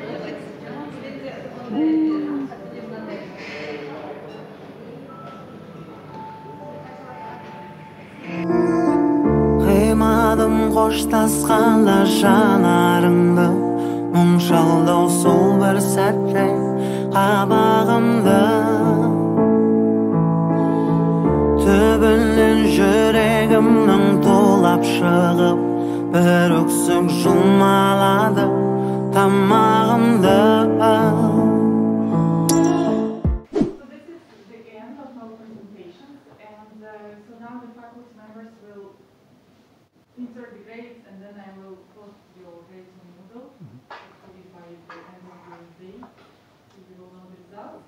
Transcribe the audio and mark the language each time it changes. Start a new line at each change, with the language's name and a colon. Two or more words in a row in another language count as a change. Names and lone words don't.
Kazakh: Қимадым қоштасқанда жанарыңды, мұң шалдау сол бір сәтте қабағымды. Түбінен жүрегімнің тулап шығып, бір өксік жұлмалады тамағымды.
English: Insert the grades and then I will post your grades on Moodle. Hopefully by the end of the day, you will know the results.